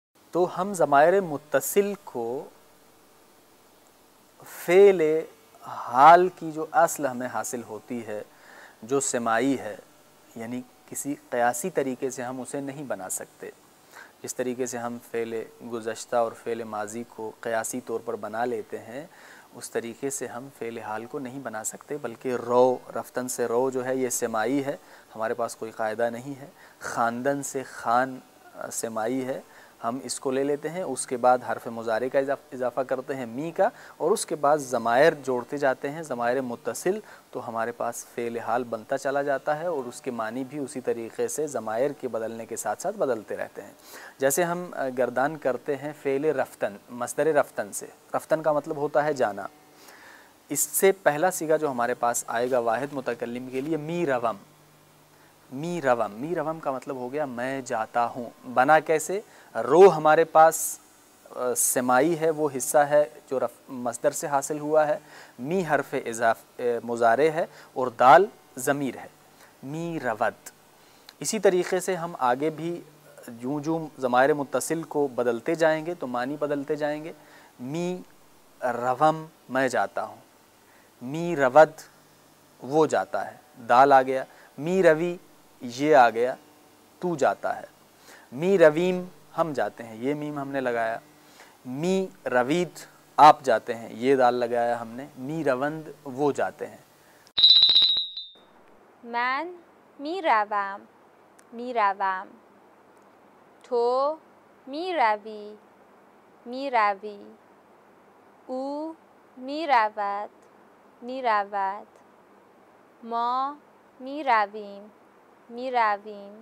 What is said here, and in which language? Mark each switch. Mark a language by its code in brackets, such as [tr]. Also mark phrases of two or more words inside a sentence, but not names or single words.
[ur] تو ہم ضمائر متصل کو فعل حال کی جو اصل ہمیں حاصل ہوتی ہے، جو سماعی ہے، یعنی کسی قیاسی طریقے سے ہم اسے نہیں بنا سکتے. جس طریقے سے ہم فعل گزشتہ اور فعل ماضی کو قیاسی طور پر بنا لیتے ہیں، اس طریقے سے ہم فعل حال کو نہیں بنا سکتے، بلکہ رو، رفتن سے رو جو ہے یہ سماعی ہے، ہمارے پاس کوئی قاعدہ نہیں ہے. خواندن سے خان سماعی ہے، ہم اس کو لے لیتے ہیں، اس کے بعد حرف مضارع کا اضافہ کرتے ہیں می کا، اور اس کے بعد ضمائر جوڑتے جاتے ہیں، ضمائر متصل، تو ہمارے پاس فعل حال بنتا چلا جاتا ہے، اور اس کے معنی بھی اسی طریقے سے ضمائر کے بدلنے کے ساتھ ساتھ بدلتے رہتے ہیں. جیسے ہم گردان کرتے ہیں فعل رفتن، مصدر رفتن سے. رفتن کا مطلب ہوتا ہے جانا. اس سے پہلا صیغہ جو ہمارے پاس آئے گا واحد متکلم کے لیے [fa] می روم. می روم، می روم [ur] کا مطلب ہو گیا میں جاتا ہوں. بنا کیسے؟ رو ہمارے پاس سماعی ہے، وہ حصہ ہے جو مصدر سے حاصل ہوا ہے. می حرف مضارع ہے، اور دال ضمیر ہے. [fa] می رود. [ur] اسی طریقے سے ہم آگے بھی جوں جوں ضمائر متصل کو بدلتے جائیں گے تو معنی بدلتے جائیں گے. [fa] می روم [ur] میں جاتا ہوں. [fa] می رود [ur] وہ جاتا ہے، دال آ گیا. [fa] می روی [ur] یہ آ گیا، تو جاتا ہے. [fa] می رویم [ur] ہم جاتے ہیں، یہ میم ہم نے لگایا. [fa] می روید [ur] آپ جاتے ہیں، یہ دال لگایا ہم نے. [fa] می روند [ur] وہ جاتے ہیں. [fa] من میروم، میروم. تو میروی، میروی. او میرود، میرود. ما میرویم، میرویم.